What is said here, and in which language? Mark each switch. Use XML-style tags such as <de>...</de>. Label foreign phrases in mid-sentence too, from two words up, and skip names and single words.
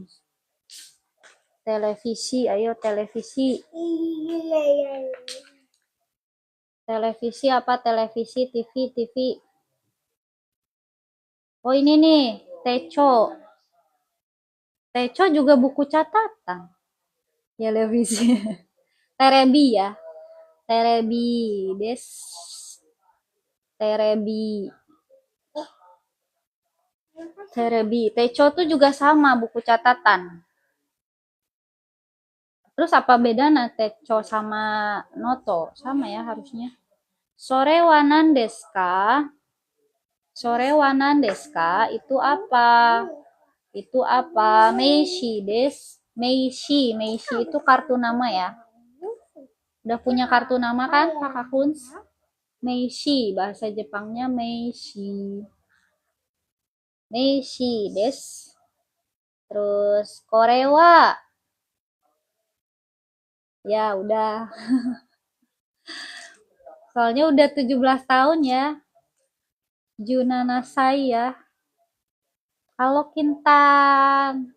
<id>Televisi, ayo televisi. Televisi apa? Televisi, TV, TV. Oh ini nih, Techo. Techo juga buku catatan. Televisi. Terebi ya.</id> <ja>テレビです。テレビ. Terebi.</ja> <id>Techo tuh juga sama buku catatan. Terus apa bedanya Techo sama Noto? Sama ya harusnya.</id> <ja>それは何ですか? それは何ですか?</ja> <id>Itu apa? Itu apa?</id> <ja>名刺です. Meishi.</ja> <id>Meishi itu kartu nama ya. Udah punya kartu nama kan Kakak Kun? Meishi. Bahasa Jepangnya Meishi.</id> <ja>名刺です.</ja> <id>Terus Korewa. Ya udah. Soalnya udah 17 tahun ya. Junanasai ya. Halo Kintan.</id>